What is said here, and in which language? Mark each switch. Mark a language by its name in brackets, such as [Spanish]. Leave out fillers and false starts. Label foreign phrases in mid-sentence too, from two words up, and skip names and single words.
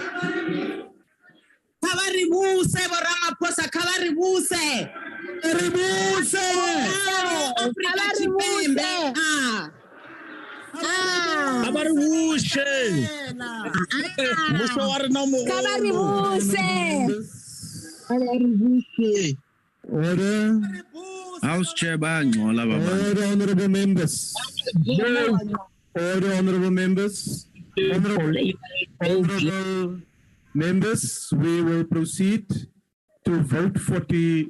[Venda] Kha vha ri vhuse Vho Ramaphosa, kha vha ri vhuse. Ri vhuse Afrika Tshipembe. Kha vha ri vhuse. [Tswana] Mmuso wa rena mo. [Venda] Kha vha ri vhuse. Kha vha ri vhuse. [English] Order. House Chair Bangcola Baba. Order, honorable members. Order, honorable members. Honorable members, we will proceed to vote 40.